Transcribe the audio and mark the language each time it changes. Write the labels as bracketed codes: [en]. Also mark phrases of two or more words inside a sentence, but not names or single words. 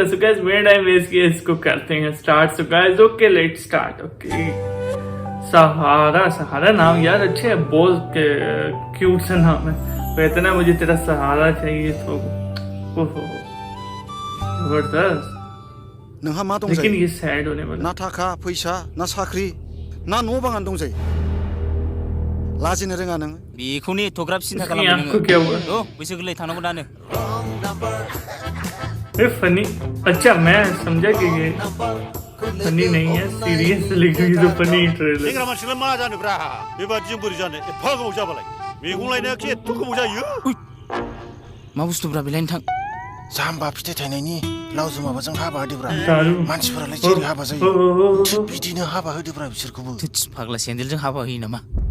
[en] so guys, [hi] मेरा [en] time waste [hi] किया, इसको करते हैं स्टार्ट। [en] so guys, okay let's start. [hi] ओके, सहारा नाम यार अच्छे है, बहुत क्यूट सा नाम है। कहते ना मुझे तेरा सहारा चाहिए तो जबरदस्त। [brx] नोंहा मा दंजायो? [hi] लेकिन ये सैड होने वाला। [brx] ना थाखा फैसा ना साख्रि ना न' बाङानो दंजायो? लाजिनो रोङा नों? बेखौनो एथ'ग्राब सिन्था [hi] उसकी [brx] खालामबाय [hi] आंख को क्या हुआ? [brx] नोङो बैसो गोरलै थानांगौ दानो। [hi] फनी, अच्छा मैं समझा कि ये फनी नहीं है, सीरियस लिखी हुई तो [en] funny trailer. [brx] सेंग्रा मानसिलाय मा जानोब्रा बेबादिजों बोरै जानो एफा गोबाव जाबालाय मैगं लायनायाखि एथ' गोबाव जायो। मा बुस्थुब्रा बेलाय नोंथां? जाम्बा फिथाइ थायनायनि लावजों माबाजों हाबा होदोब्रा। दारू। मानसिफोरालाय जेरै हाबा जायो थिग बिदिनो हाबा होदोब्रा बिसोरखौबो। थोथस फाग्ला सेन्देलजों हाबा होयो नामा?